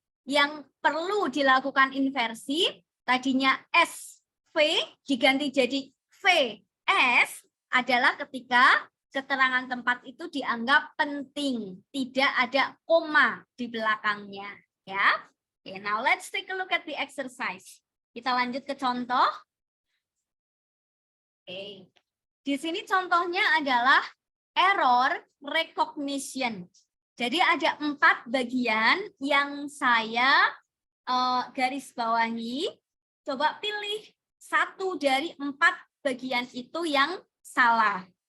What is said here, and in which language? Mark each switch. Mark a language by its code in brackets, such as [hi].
[id] Yang perlu dilakukan inversi tadinya SV diganti jadi VS adalah ketika keterangan tempat itu dianggap penting, tidak ada koma di belakangnya, ya. [en] Oke, now let's take a look at the exercise. [id] Kita lanjut ke contoh. Oke. Di sini contohnya adalah error recognition. Jadi ada 4 bagian yang saya garis bawahi. Coba pilih 1 dari 4 bagian itu yang salah.